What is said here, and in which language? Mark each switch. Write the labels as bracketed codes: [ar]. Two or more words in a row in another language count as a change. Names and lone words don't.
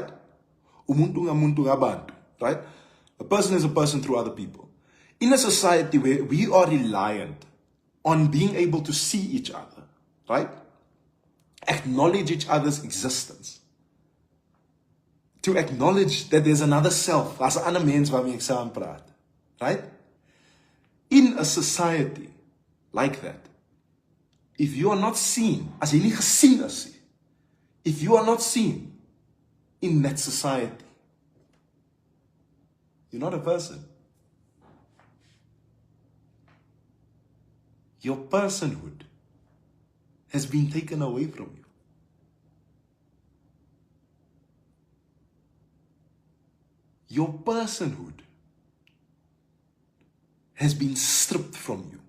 [zu] Umuntu ngamuntu ngabantu, [en] right? A person is a person through other people. In a society where we are reliant on being able to see each other, right? Acknowledge each other's existence. To acknowledge that there's another self, [af] as 'n ander mens waarmee ek saam praat, [en] right? In a society like that, if you are not seen, [af] as jy nie gesien is nie, [en] if you are not seen in that society, you're not a person. Your personhood has been taken away from you. Your personhood has been stripped from you.